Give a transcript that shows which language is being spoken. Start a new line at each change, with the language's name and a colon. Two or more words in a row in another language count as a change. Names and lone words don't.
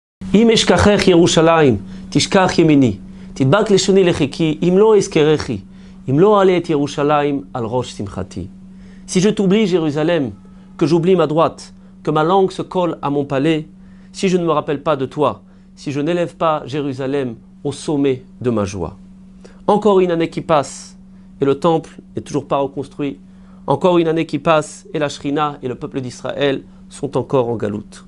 Hebrew: אם אשכחך ירושלים, תשכח ימיני. תדבק לשוני לחיקי, אם לא אזכרכי. אם לא אעלה את ירושלים על ראש שמחתי.
French: Si je t'oublie, Jérusalem, que j'oublie ma droite, que ma langue se colle à mon palais, si je ne me rappelle pas de toi, si je n'élève pas Jérusalem au sommet de ma joie. Encore une année qui passe, et le temple n'est toujours pas reconstruit. Encore une année qui passe, et la Shrina et le peuple d'Israël sont encore en galoute.